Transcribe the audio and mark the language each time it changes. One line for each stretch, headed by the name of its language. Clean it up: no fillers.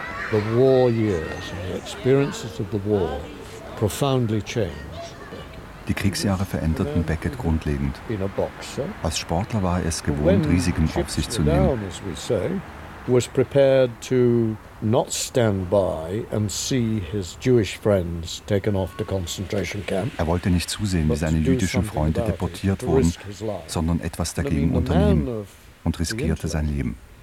English: The war years and the experiences of the war profoundly changed.
German: Die Kriegsjahre veränderten Beckett grundlegend. Als Sportler war er es gewohnt, Risiken auf sich zu nehmen.
English: Was prepared to not stand by and see his Jewish friends taken off to concentration camp.
German: Er wollte nicht zusehen, wie seine jüdischen Freunde deportiert wurden, sondern etwas dagegen unternehmen und riskierte sein Leben.